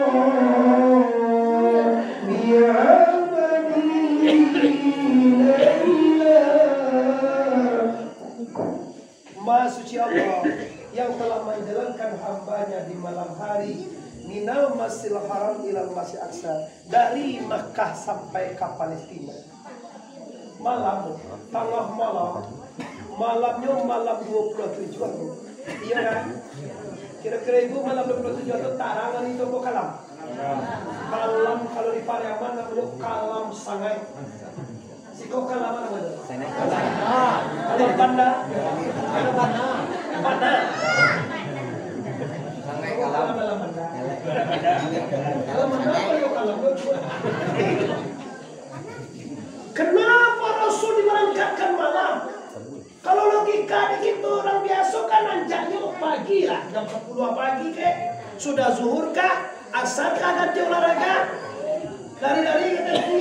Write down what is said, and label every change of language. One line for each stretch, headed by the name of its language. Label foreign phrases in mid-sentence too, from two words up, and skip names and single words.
Indonesian: Maha suci Allah yang telah menjalankan hambanya di malam hari
Arabic: minal masjidil haram ilal masjidil aqsa,
Indonesian: dari Makkah sampai ke Palestina. Malam, tengah malam, malamnya malam 27. Iya kan? Kira-kira ibu malam 27 itu
Minangkabau: tarangan itu kok kalam?
Indonesian: Kalam kalau di Pariaman namanya kalam sangai.
Minangkabau: Siko kalam apa namanya? Kalam banda. Kalam banda. Banda. Sangai kalam. Kalam banda. Kalam banda apa yo kalam?
Indonesian: Kenapa Rasul diberangkatkan malam? Kalau logika begitu orang biasa kan anjaknya pagi lah, jam 10 pagi kek. Sudah zuhur kah? Asar kah ganti olahraga? Lari-lari kita ini.